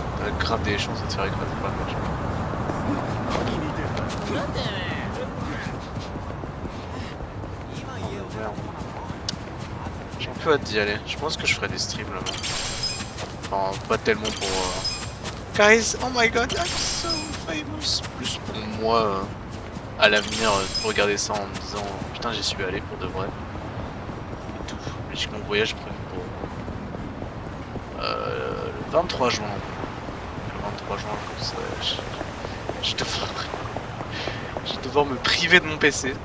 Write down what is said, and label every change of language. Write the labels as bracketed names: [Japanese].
[French] T'as grave des chances de te faire écraser par le match. J'ai un peu hâte d'y aller. Je pense que je ferai des streams là-bas. Enfin, pas tellement pour... [English] Guys, oh my god, I'm so famous. [French] Plus pour moi, à l'avenir, regarder ça en me disant putain, j'y suis allé pour de vrai. Et tout. J'ai mon voyage prévu pour le 23 juin. Le 23 juin, comme ça, je vais devoir me priver de mon PC.